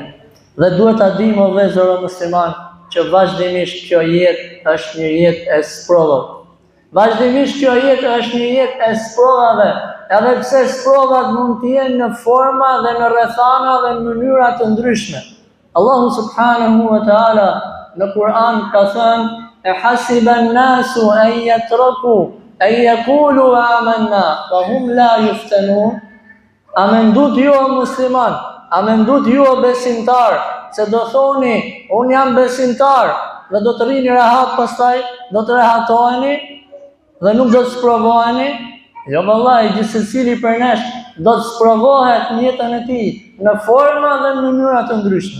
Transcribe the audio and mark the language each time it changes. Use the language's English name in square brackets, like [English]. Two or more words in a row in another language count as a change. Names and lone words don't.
[Albanian] Dhe duhet ta dimë o vëllezër musliman që vazhdimisht kjo jetë është një jetë e sprovave. Vazhdimisht kjo jetë është një jetë e sprovave, edhe pse sprovat mund të jenë në forma dhe në rrethana dhe në mënyra të ndryshme. [Arabic] الله سبحانه وتعالى [Albanian] në Kur'an ka thënë: [Arabic] "أحسب الناس أن يتركوا أن يقولوا آمنا وهم لا يفتنون." [Albanian] A mendut ju o musliman, a mendut ju o besimtar, se do thoni, unë jam besimtar, dhe do të rini rehat pastaj, do të rehatoheni, dhe nuk do të sprovoheni? Jo vallai, gjithsecili për nesh do të sprovohet në jetën e tij në forma dhe në mënyra të ndryshme.